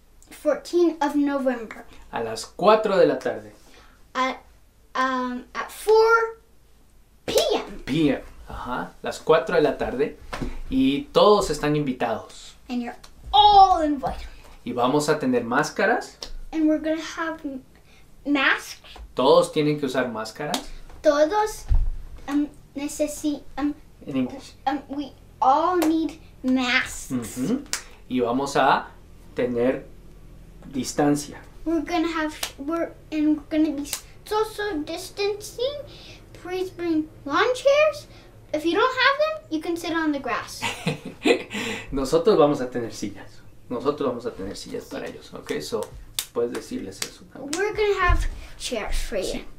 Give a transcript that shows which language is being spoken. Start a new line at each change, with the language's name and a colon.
English: 14 of November
Spanish: a las 4 de la tarde.
English: at 4 p.m.
Spanish: PM, las 4 de la tarde, y todos están invitados.
English: and you're all invited.
Spanish: Y vamos a tener máscaras,
English: And we're gonna have masks.
Spanish: todos tienen que usar máscaras Todos en inglés.
English: we all need masks.
Spanish: Ujú. Y vamos a tener distancia.
English: We're gonna be social distancing. Please bring lawn chairs. If you don't have them, you can sit on the grass.
Spanish: Nosotros vamos a tener sillas. Nosotros vamos a tener sillas para ellos,
English: ¿ok? So,
Spanish: puedes decirles eso también.
English: We're gonna have chairs for you.